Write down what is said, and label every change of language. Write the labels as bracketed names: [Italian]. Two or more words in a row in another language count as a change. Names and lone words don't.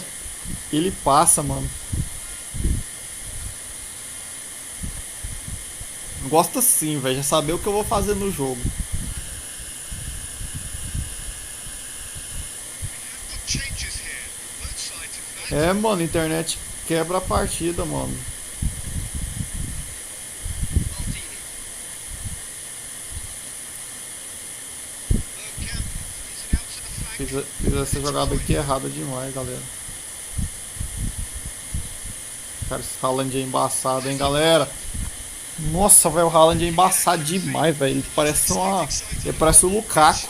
[Portuguese] Ele passa, mano. Gosto assim, velho. Já saber o que eu vou fazer no jogo. [English] Got changes here. Both sides, in fact. [Portuguese] É, mano, internet quebra a partida, mano. Maldini. Bergkamp. [English] Is it out to the flank? [Portuguese] Fiz essa jogada aqui errada demais, galera. Cara, esse Haaland é embaçado, hein, galera. Nossa, velho, o Haaland é embaçado demais, velho. Ele parece ele parece o Lukaku.